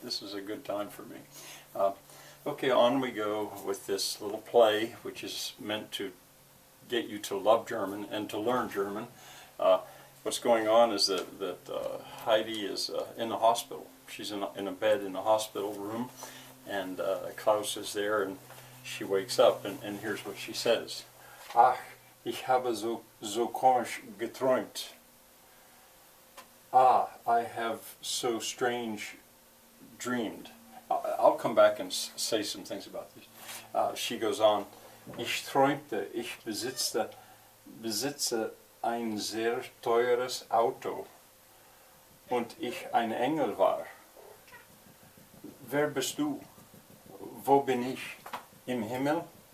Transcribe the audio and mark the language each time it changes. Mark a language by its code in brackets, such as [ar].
[en] This is a good time for me. Okay, on we go with this little play, which is meant to get you to love German and to learn German. What's going on is that Heidi is in the hospital. She's in a bed in the hospital room, and Klaus is there, and she wakes up, and here's what she says. [de] Ach, ich habe so komisch geträumt. [en] Ah, I have so strange dreamed. I'll come back and say some things about this. She goes on, [de] ich träumte, ich besitze ein sehr teures Auto und ich ein Engel war. Wer bist du? Wo bin ich? Im Himmel?